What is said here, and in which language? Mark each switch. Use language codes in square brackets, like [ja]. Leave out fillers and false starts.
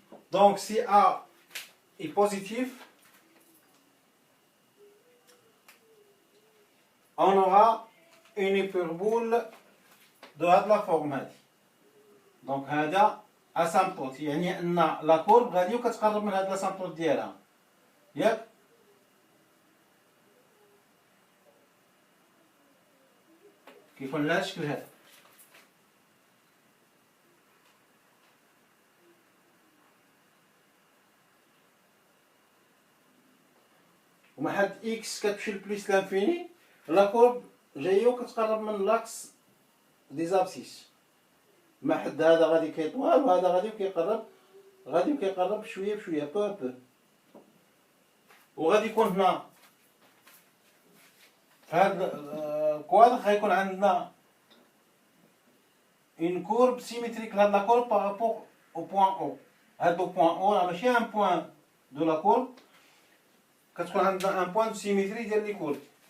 [fr] Donc si A est positif, on aura une hyperbole de هذه la forme هذه. [ar] Donc هذا اسامبتوت، يعني ان لا كورب غادي وكتقرب من هذا الاسامبتوت ديالها، ياك؟ كيكون لها الشكل هذا. وما حد إكس كتمشي لبليس لانفيني، لا كورب جاية وكتقرب من لاكس دي زابسيس. ما حد هذا غادي كيطوال وهذا غادي وكيقرب بشوية بشوية بو بو. وغادي يكون هنا في هذا الكوادر غيكون عندنا [fr] une courbe symétrique là de la courbe par rapport au point O. هذا point O [ar] راه ماشي [fr] un point de la courbe، [ar] كتكون عندنا [fr] un point de symétrie ديال لي كورب.